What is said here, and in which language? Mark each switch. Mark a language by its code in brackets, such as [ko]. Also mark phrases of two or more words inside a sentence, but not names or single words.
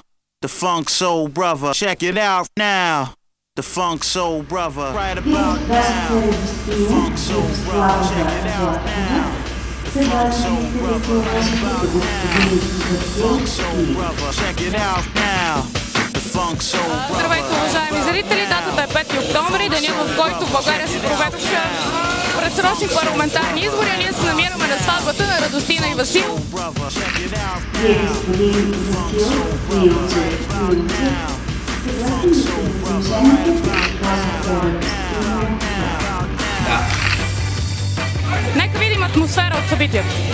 [en] The Funk Soul Brother, check it out now. The Funk Soul Brother, right about now. The Funk Soul Brother, check it out now. The Funk Soul Brother, right about now. The Funk Soul Brother, check it out now. The Funk Soul Brother. [bg] Здравейте, уважаеми зрители! Датата е 5 октомври, денят, в който в България се проведоха предсрочни парламентарни избори, а ние се намираме на сватбата на Радостина и Васил. Нека видим атмосфера от събитието.